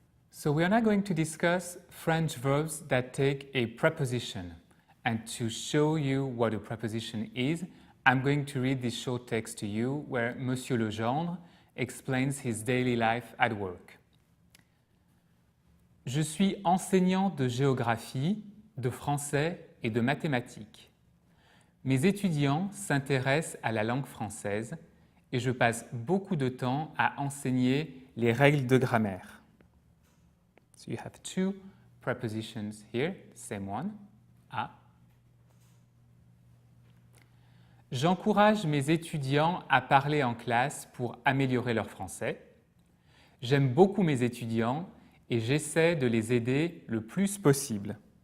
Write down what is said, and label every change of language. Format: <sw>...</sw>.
<en>So we are now going to discuss French verbs that take a preposition. And to show you what a preposition is, I'm going to read this short text to you where Monsieur Legendre explains his daily life at work.</en> <fr>Je suis enseignant de géographie, de français et de mathématiques. Mes étudiants s'intéressent à la langue française et je passe beaucoup de temps à enseigner les règles de grammaire.</fr> <en>So you have two prepositions here, same one, à.</en> <fr>J'encourage mes étudiants à parler en classe pour améliorer leur français. J'aime beaucoup mes étudiants et j'essaie de les aider le plus possible.</fr>